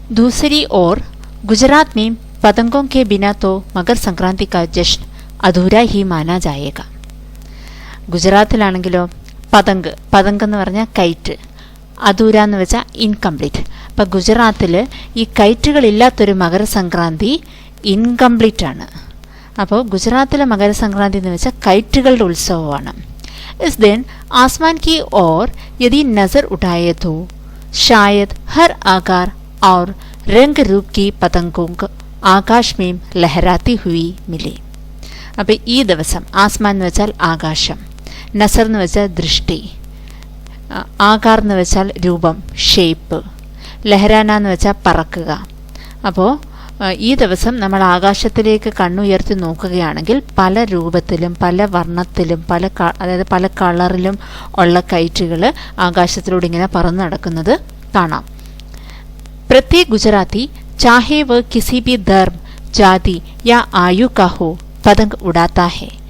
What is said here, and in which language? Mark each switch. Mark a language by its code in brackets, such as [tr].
[hi] दूसरी ओर गुजरात में पतंगों के बिना तो मकर संक्रांति का जश्न अधूरा ही माना जाएगा. [ml] ഗുജറാത്തിലാണെങ്കിലോ പതങ്ക് എന്ന് പറഞ്ഞാൽ കൈറ്റ്, അധൂര എന്ന് വെച്ചാൽ ഇൻകംപ്ലീറ്റ്. അപ്പം ഗുജറാത്തിൽ ഈ കൈറ്റുകളില്ലാത്തൊരു മകരസംക്രാന്തി ഇൻകംപ്ലീറ്റ് ആണ്. അപ്പോൾ ഗുജറാത്തിലെ മകരസംക്രാന്തി എന്ന് വെച്ചാൽ കൈറ്റുകളുടെ ഉത്സവമാണ്. [hi] इस दिन आसमान की ओर यदि नजर उठाए तो शायद हर आकार और रंग रूप की पतंगों को आकाश में लहराती हुई मिले. [ml] അപ്പോൾ ഈ ദിവസം ആസ്മാൻ എന്ന് വെച്ചാൽ ആകാശം, നസർ എന്ന് വെച്ചാൽ ദൃഷ്ടി, ആകാർ എന്ന് വെച്ചാൽ രൂപം ഷേപ്പ്, ലഹരാന എന്ന് വെച്ചാൽ പറക്കുക. അപ്പോൾ ഈ ദിവസം നമ്മൾ ആകാശത്തിലേക്ക് കണ്ണുയർത്തി നോക്കുകയാണെങ്കിൽ പല രൂപത്തിലും പല വർണ്ണത്തിലും അതായത് പല കളറിലും ഉള്ള കൈറ്റുകൾ ആകാശത്തിലൂടെ ഇങ്ങനെ പറന്നു നടക്കുന്നത് കാണാം. [hi] प्रत्येक गुजराती चाहे वह किसी भी धर्म जाति या आयु का हो पतंग उड़ाता है.